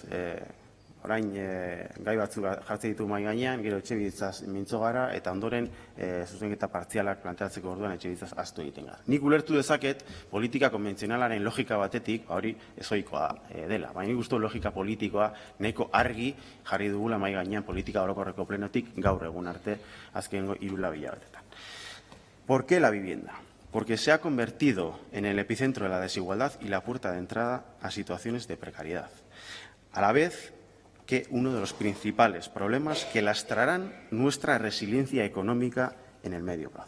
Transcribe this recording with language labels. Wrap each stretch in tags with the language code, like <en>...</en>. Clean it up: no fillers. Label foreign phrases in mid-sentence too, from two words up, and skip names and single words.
<eu>Orain gai batzuk jartzen ditu mahai gainean, gero etxebizitzaz mintzo gara, eta ondoren zuzenketa partzialak planteatzeko orduan etxebizitzaz ahaztu egiten gara. Nik ulertu dezaket politika konbentzionalaren logika batetik, hori ezoikoa dela. Baina nik uste logika politikoa nahiko argi jarri dugula mahai gainean politika orokorreko plenotik gaur egun arte azkenengo 3 hilabetetan.</eu> <es>¿Por qué la vivienda? Porque se ha convertido en el epicentro de la desigualdad y la puerta de entrada a situaciones de precariedad. A la vez que uno de los principales problemas que lastrarán nuestra resiliencia económica en el medio plazo.</es>